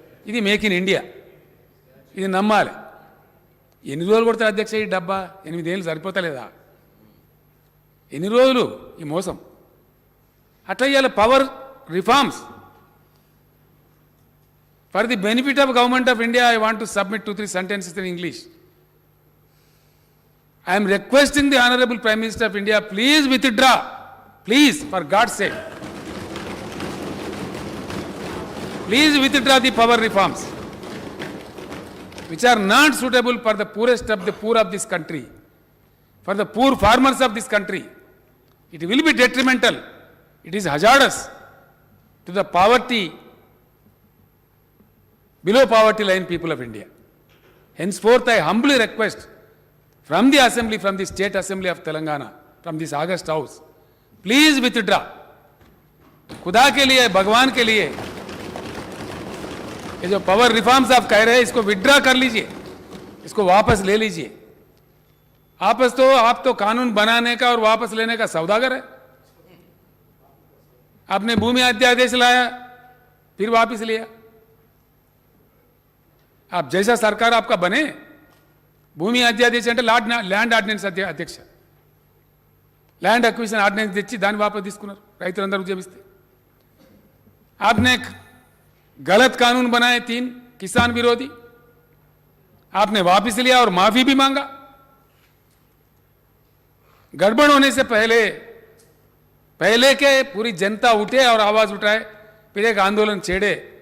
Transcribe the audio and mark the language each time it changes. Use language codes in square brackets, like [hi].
[te] ఇది make in India, ఇది నమ్మాలి. ఎన్ని రోజులు కొడతారు అధ్యక్ష ఈ డబ్బా? 8 ఏళ్ళు సరిపోతలేదా? ఎన్ని రోజులు ఈ మోసం? అట్లా ఇవాళ [en] Power reforms for the benefit of government of India I want to submit 2-3 sentences in English. I am requesting the Honorable Prime Minister of India, please withdraw. Please, for God's sake. Please withdraw the power reforms, which are not suitable for the poorest of the poor of this country, for the poor farmers of this country. It will be detrimental. It is hazardous to the poverty, below poverty line people of India. Henceforth, I humbly request from the assembly, from the state assembly of Telangana, from this August house, please withdraw. [hi] खुदा के लिए, भगवान के लिए, ये जो power reforms आप कह रहे हैं इसको विड्रॉ कर लीजिए, इसको वापस ले लीजिए. आप तो कानून बनाने का और वापस लेने का सौदागर है. आपने भूमि अध्यादेश लाया, फिर वापस लिया. आप जैसा सरकार आपका बने, [te] భూమి అధ్యాదేశ అంటే ల్యాండ్ ఆర్డినెన్స్ అధ్యక్ష, ల్యాండ్ అక్విజిషన్ ఆర్డినెన్స్ తెచ్చి దాన్ని వాపసు తీసుకున్నారు రైతులందరూ ఉద్యమిస్తే. [hi] आपने गलत कानून बनाए 3 किसान विरोधी, आपने वापस लिया और माफी भी मांगा. गड़बड़ होने से पहले के पूरी जनता उठे और आवाज उठाए, फिर एक आंदोलन छेड़े.